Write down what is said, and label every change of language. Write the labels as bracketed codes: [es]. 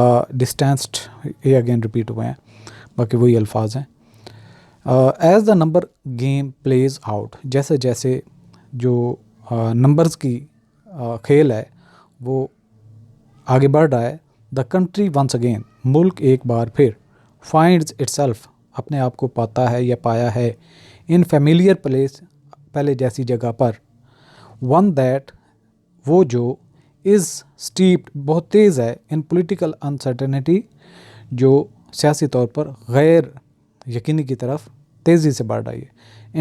[ur] ڈسٹینسڈ یہ again repeat ہوئے ہیں, باقی وہی الفاظ ہیں. [en] as the number game plays out [ur] جیسے جیسے جو نمبرز کی کھیل ہے وہ آگے بڑھ رہا ہے. [en] the country once again [ur] ملک ایک بار پھر. [en] finds itself [ur] اپنے آپ کو پاتا ہے یا پایا ہے. [en] in familiar place [ur] پہلے جیسی جگہ پر. [en] one that [ur] وہ جو [en] is steeped [ur] بہت تیز ہے. [en] in political uncertainty [ur] جو سیاسی طور پر غیر یقینی کی طرف تیزی سے بڑھ رہی ہے.